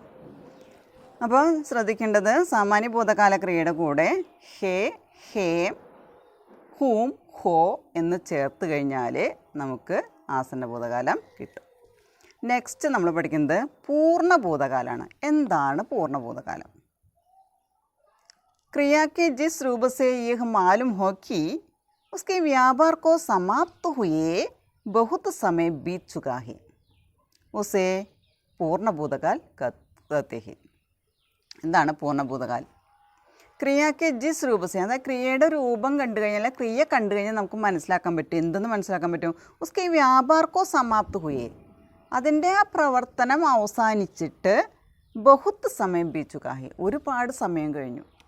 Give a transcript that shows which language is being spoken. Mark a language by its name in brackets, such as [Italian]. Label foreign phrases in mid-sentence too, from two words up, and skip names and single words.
[Malayalam] അപ്പോൾ ശ്രദ്ധിക്കേണ്ടത്, സാമാന്യ ഭൂതകാല ക്രിയയുടെ കൂടെ [Hindi] है, हैं, हूँ, हो [Malayalam] എന്ന് ചേർത്ത് കഴിഞ്ഞാൽ നമുക്ക് ആസന്ന ഭൂതകാലം കിട്ടും. നെക്സ്റ്റ് നമ്മൾ പഠിക്കുന്നത് പൂർണ്ണ ഭൂതകാലമാണ്. എന്താണ് പൂർണ്ണ ഭൂതകാലം? [Hindi] क्रिया के जिस रूप से यह मालूम हो कि उसके व्यापार को समाप्त हुए बहुत समय बीत चुका है, उसे पूर्ण भूतकाल कहते हैं. [Malayalam] എന്താണ് [Hindi] पूर्ण भूतकाल? क्रिया के जिस रूप से, [Malayalam] അതായത് ക്രിയയുടെ രൂപം കണ്ടു കഴിഞ്ഞാൽ, ക്രിയ കണ്ടു കഴിഞ്ഞാൽ നമുക്ക് മനസ്സിലാക്കാൻ പറ്റും. എന്തെന്ന് മനസ്സിലാക്കാൻ പറ്റും? [Hindi] उसके व्यापार को समाप्त हुए, [Malayalam] അതിൻ്റെ ആ പ്രവർത്തനം അവസാനിച്ചിട്ട് [Hindi] बहुत समय बीत चुका है, [Malayalam] ഒരുപാട് സമയം കഴിഞ്ഞു.